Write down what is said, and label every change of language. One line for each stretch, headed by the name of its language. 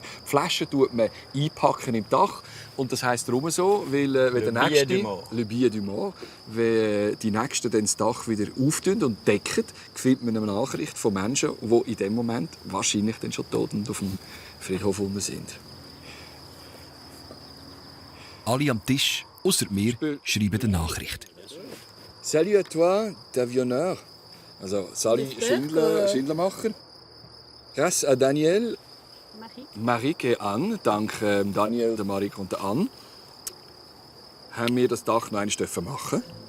German: Die Flasche tut man einpacken im Dach, und das heisst darum so, weil wenn der Nächste, le Billet du Mort, wenn die Nächsten dann das Dach wieder auftun und decken, findet man eine Nachricht von Menschen, die in dem Moment wahrscheinlich dann schon tot und auf dem Friedhof sind. Alle am Tisch, außer mir, schreiben eine Nachricht.
French: Salut à toi, Tavillonneur.
German: Also, salut Schindelmacher.
French: Grâce à Daniel, Marik et Anne,
German: dank Daniel, der Marik und der Anne, haben wir das Dach noch einmal machen.